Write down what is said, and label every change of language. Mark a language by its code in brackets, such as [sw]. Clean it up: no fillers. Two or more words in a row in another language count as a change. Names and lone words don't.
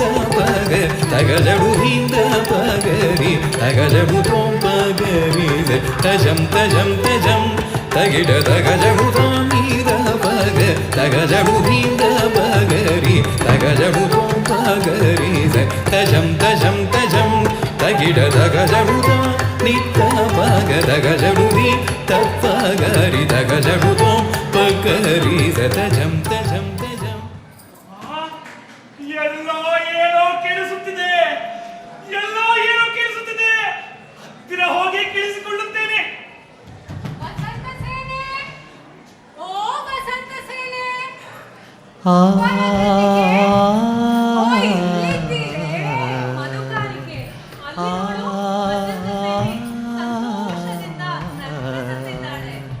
[kn] ಪಗ ತಗಜಬುದೀದ ಪಗರಿ ತಗಜಬುತೋಂ ಪಗರಿ ತಜಂ ತಜಂ ತಜಂ ತಗಿಡ ತಗಜಬುತಾಂ ನೀದ ಪಗ ತಗಜಬುದೀದ ಪಗರಿ ತಗಜಬುತೋಂ ಪಗರಿ ತಜಂ ತಜಂ ತಜಂ ತಗಿಡ ತಗಜಬುತಾಂ ನಿತ್ತ ಪಗ ತಗಜಬುದಿ ತಪ್ಪಗರಿ ತಗಜಬುತೋಂ ಪಗರಿ ತಜಂ ತಜಂ ತಜಂ. ಎಲ್ಲೋ ಏನೋ ಕೇಳಿಸುತ್ತಿದೆ, ಎಲ್ಲೋ ಏನೋ ಕೇಳಿಸುತ್ತಿದೆ. ಹತ್ತಿರ ಹೋಗಿ ಕೇಳಿಸಿಕೊಳ್ಳುತ್ತೇನೆ. ವಸಂತ ಸೇನೆ, ಓ ವಸಂತ ಸೇನೆ, ಮಧುಕಾರಿಕೆ ಅಲ್ಲಿ ನೋಡು, ವಸಂತ ಸೇನೆ ಸಂತೋಷದಿಂದ ನರ್ತಿಸುತ್ತಿದ್ದಾಳೆ.